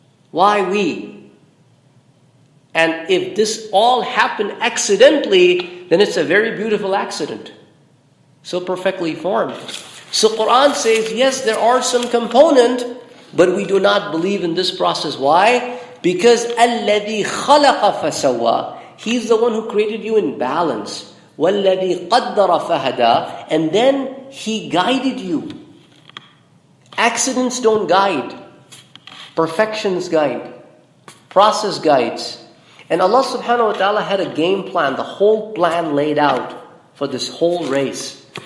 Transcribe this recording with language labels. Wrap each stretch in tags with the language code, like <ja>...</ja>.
<en>Why we? And if this all happened accidentally, then it's a very beautiful accident. So perfectly formed. So Quran says, yes, there are some component, but we do not believe in this process. Why?</en> <ar>Because الَّذِي خَلَقَ فَسَوَّى.</ar> <en>He's the one who created you in balance.</en> <ar>وَالَّذِي قَدَّرَ فَهَدَى.</ar> <en>And then He guided you. Accidents don't guide. Perfections guide. Process guides. And Allah subhanahu wa ta'ala had a game plan, the whole plan laid out for this whole race.</en>